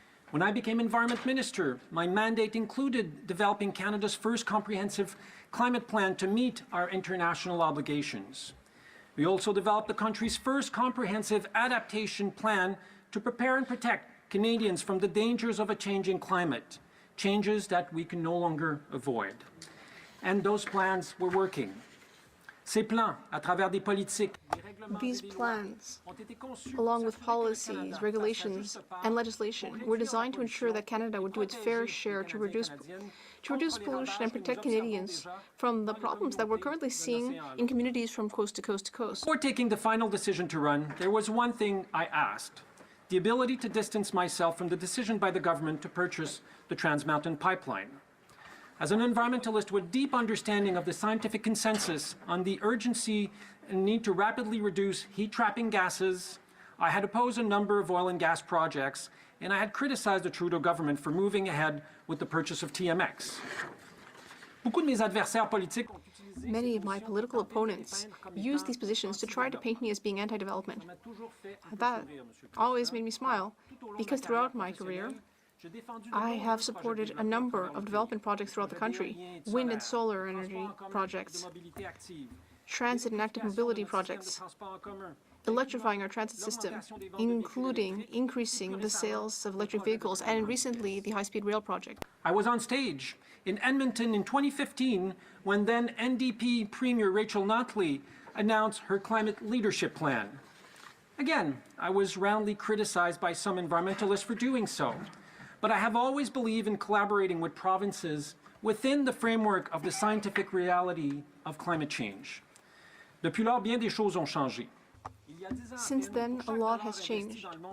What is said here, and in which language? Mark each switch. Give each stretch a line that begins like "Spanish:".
English: When I became Environment Minister, my mandate included developing Canada's first comprehensive climate plan to meet our international obligations. We also developed the country's first comprehensive adaptation plan to prepare and protect Canadians from the dangers of a changing climate, changes that we can no longer avoid. And those plans were working.
French: Ces plans, à travers des politiques,
English: These plans, along with policies, regulations, and legislation, were designed to ensure that Canada would do its fair share to reduce pollution and protect Canadians from the problems that we're currently seeing in communities from coast to coast to coast. Before taking the final decision to run, there was one thing I asked: the ability to distance myself from the decision by the government to purchase the Trans Mountain Pipeline. As an environmentalist with deep understanding of the scientific consensus on the urgency and need to rapidly reduce heat-trapping gases, I had opposed a number of oil and gas projects, and I had criticized the Trudeau government for moving ahead with the purchase of TMX.
French: Beaucoup de mes adversaires politiques ont utilisé
English: Many of my political opponents used these positions to try to paint me as being anti-development. That always made me smile, because throughout my career, I have supported a number of development projects throughout the country: wind and solar energy projects, transit and active mobility projects, electrifying our transit system, including increasing the sales of electric vehicles, and recently the high-speed rail project. I was on stage in Edmonton in 2015 when then NDP Premier Rachel Notley announced her climate leadership plan. Again, I was roundly criticized by some environmentalists for doing so, but I have always believed in collaborating with provinces within the framework of the scientific reality of climate change.
French: Depuis lors, bien des choses ont changé.
English: Since then, a lot has changed.